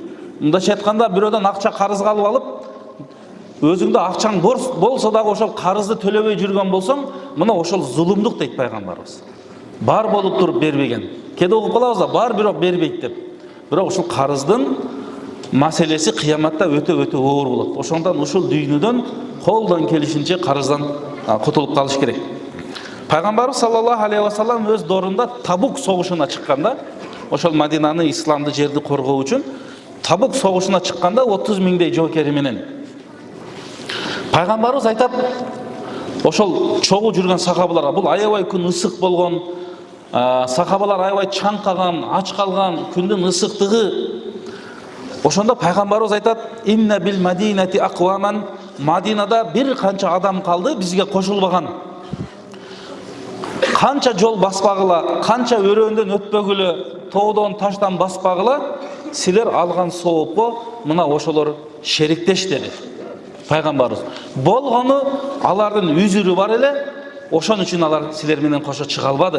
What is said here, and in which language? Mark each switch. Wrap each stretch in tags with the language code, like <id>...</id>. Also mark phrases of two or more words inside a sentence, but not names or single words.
<ky>Мындайча айтканда, бирөөдөн акча карызга алып, өзүңдө акчаң болсо дагы ошол карызды төлөбөй жүргөн болсоң, мына ошол зулумдук дейт пайгамбарыбыз. Бар болуп туруп бербеген. Кеде угуп калабыз да, бар бирок бербейт деп. Бирок ушул карыздын маселеси кыяматта өтө оор болот. Ошондон ушул дүйнөдөн колдон келишинче карыздан кутулуп калыш керек. Пайгамбарыбыз</ky> <ar>صلى الله عليه وسلم</ar> <ky>өз дорунда Табук согушуна чыкканда, ошол Мадинаны, исламды жерди коргоо үчүн Табук согушуна чыкканда 30 миңдей жоокери менен пайгамбарыбыз айтат, ошол чогуу жүргөн сахабаларга, бул аябай күн ысык болгон, сахабалар аябай чаңкаган, ач калган, күндүн ысыктыгы. Ошондо пайгамбарыбыз айтат:</ky> <ar>"إن بالمدينة أقواما",</ar> <ky>Мадинада бир канча адам калды бизге кошулбаган. Канча жол баспагыла, канча өрөөндөн өтпөгүлө, тоодон таштан баспагыла, силер алган соопко мына ошолор шериктеш деди пайгамбарыбыз. Болгону алардын үзүрү бар эле, ошон үчүн алар силер менен кошо чыга албады.</ky>